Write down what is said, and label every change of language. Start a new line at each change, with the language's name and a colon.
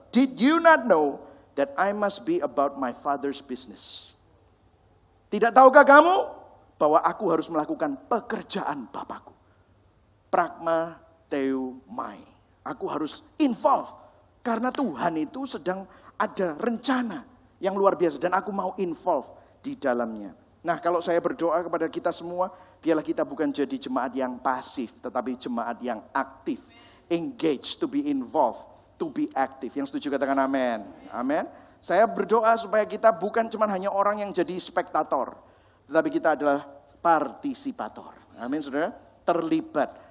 English: Did you not know that I must be about my father's business?
Indonesian: Tidak tahukah kamu bahwa aku harus melakukan pekerjaan Bapakku? Pragmateumai. Aku harus involve. Karena Tuhan itu sedang ada rencana yang luar biasa. Dan aku mau involve di dalamnya. Nah kalau saya berdoa kepada kita semua, biarlah kita bukan jadi jemaat yang pasif, tetapi jemaat yang aktif.
English: Engage, to be involved, to be active.
Indonesian: Yang setuju katakan amin. Amin. Saya berdoa supaya kita bukan cuma hanya orang yang jadi spektator, tetapi kita adalah partisipator. Amin saudara. Terlibat.